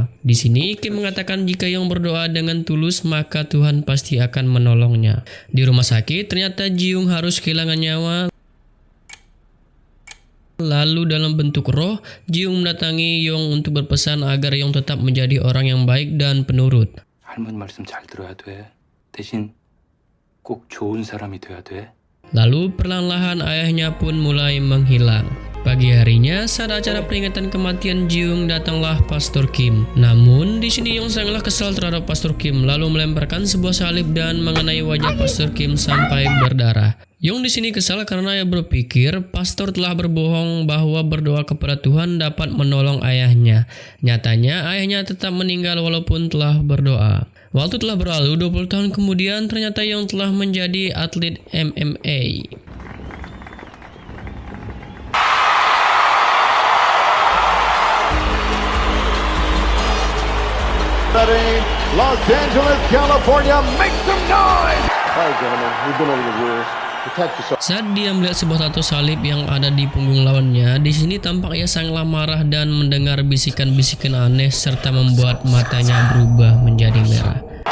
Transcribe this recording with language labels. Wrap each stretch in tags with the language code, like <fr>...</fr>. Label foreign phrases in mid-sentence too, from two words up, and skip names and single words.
<id>Di sini Kim mengatakan jika Young berdoa dengan tulus maka Tuhan pasti akan menolongnya. Di rumah sakit ternyata Ji-young harus kehilangan nyawa. Lalu dalam bentuk roh, Ji-young mendatangi Young untuk berpesan agar Young tetap menjadi orang yang baik dan penurut.</id> <ko>할머니 말씀 잘 들어야 돼. 대신 꼭 좋은 사람이 돼야 돼.</ko> <id>Lalu perlahan-lahan ayahnya pun mulai menghilang. Pagi harinya saat acara peringatan kematian Ji-young datanglah Pastor Kim. Namun di sini Young sangatlah kesal terhadap Pastor Kim lalu melemparkan sebuah salib dan mengenai wajah Pastor Kim sampai berdarah. Young di sini kesal karena ia berpikir pastor telah berbohong bahwa berdoa kepada Tuhan dapat menolong ayahnya. Nyatanya ayahnya tetap meninggal walaupun telah berdoa. Waktu telah berlalu 20 tahun kemudian ternyata Young telah menjadi atlet MMA.</id> <en>Los Angeles, California, make some noise! All right, gentlemen, we've been over the rules. Protect yourself.</en> <id>Saat dia melihat sebuah tato salib yang ada di punggung lawannya, di sini tampak ia sangatlah marah dan mendengar bisikan-bisikan aneh serta membuat matanya berubah menjadi merah.</id>